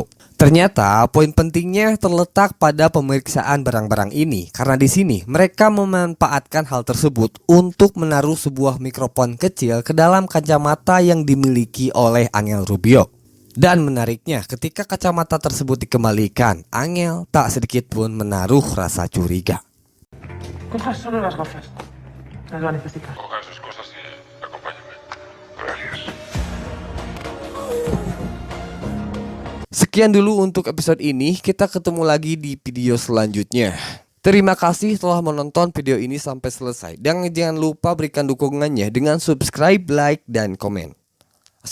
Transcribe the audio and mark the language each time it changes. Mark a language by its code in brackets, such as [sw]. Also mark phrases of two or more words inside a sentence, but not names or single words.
[id] Ternyata poin pentingnya terletak pada pemeriksaan barang-barang ini karena di sini mereka memanfaatkan hal tersebut untuk menaruh sebuah mikrofon kecil ke dalam kacamata yang dimiliki oleh Angel Rubio. Dan menariknya, ketika kacamata tersebut dikembalikan, Angel tak sedikit pun menaruh rasa curiga. [es] Coja solo las gafas. Las va a necesitar. Coja sus cosas y acompáñame. Gracias. [id] Sekian dulu untuk episode ini, kita ketemu lagi di video selanjutnya. Terima kasih telah menonton video ini sampai selesai. Dan jangan lupa berikan dukungannya dengan subscribe, like, dan komen.